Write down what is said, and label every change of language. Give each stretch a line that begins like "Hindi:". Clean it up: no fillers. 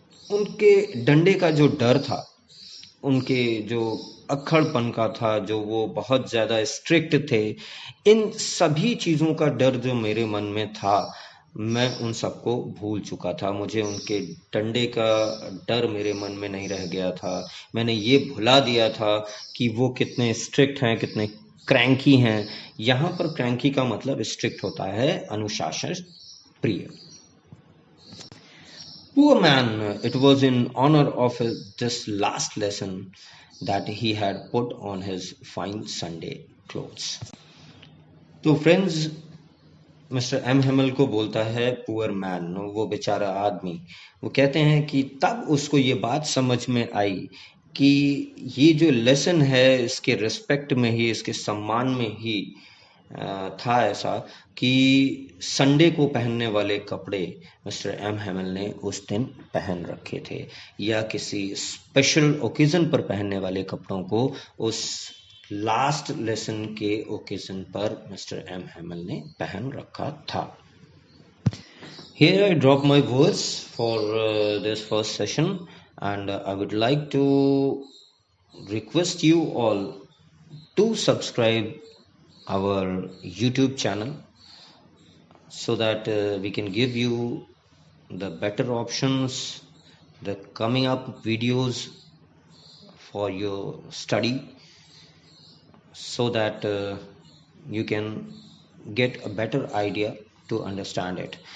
Hindi: उनके डंडे का जो डर था, उनके जो अक्खड़पन का था, जो वो बहुत ज़्यादा स्ट्रिक्ट थे, इन सभी चीज़ों का डर जो मेरे मन में था, मैं उन सबको भूल चुका था। मुझे उनके डंडे का डर मेरे मन में नहीं रह गया था। मैंने ये भुला दिया था कि वो कितने स्ट्रिक्ट हैं, कितने क्रैंकी हैं। यहाँ पर क्रैंकी का मतलब स्ट्रिक्ट होता है, अनुशासन प्रिय।
English: Poor man, it was in honor of this last lesson that he had put on his fine Sunday clothes.
Hindi: तो फ्रेंड्स, मिस्टर एम हेमल को बोलता है
English: poor man,
Hindi: वो बेचारा आदमी। वो कहते हैं कि तब उसको ये बात समझ में आई कि ये जो लेसन है इसके रिस्पेक्ट में ही, इसके सम्मान में ही था ऐसा कि संडे को पहनने वाले कपड़े मिस्टर एम हेमल ने उस दिन पहन रखे थे, या किसी स्पेशल ओकेजन पर पहनने वाले कपड़ों को उस लास्ट लेसन के ओकेजन पर मिस्टर एम हेमल ने पहन रखा था।
English: Here I drop my words for this first session, and I would like to request you all to subscribe our YouTube channel so that we can give you the better options, the coming up videos for your study, so that you can get a better idea to understand it.